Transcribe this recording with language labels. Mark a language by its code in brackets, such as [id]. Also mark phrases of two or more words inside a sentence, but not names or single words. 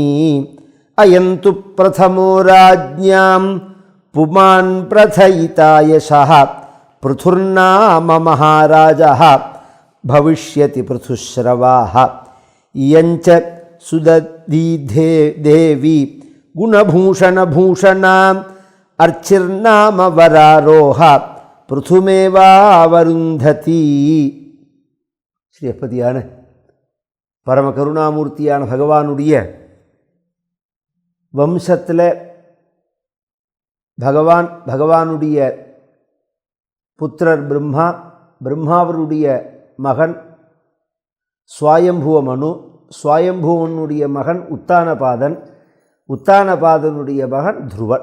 [sa] अयन्तु प्रथमो राज्ञां पुमान् प्रथयिता यशः, पृथुर्नाम महाराजः भविष्यति पृथुश्रवाः। इयञ्च सुदती देवी गुणभूषणभूषणा, अर्चिर्नाम वरारोह पृथुमेवावरुन्धती। [ta] ஸ்ரீயப்பதியான பரம கருணாமூர்த்தியான பகவானுடைய வம்சத்தில் பகவானுடைய புத்திரர் பிரம்மா, பிரம்மாவருடைய மகன் ஸ்வயம்புவ மனு, ஸ்வயம்புவனுடைய மகன் உத்தானபாதன், உத்தானபாதனுடைய மகன் துருவன்.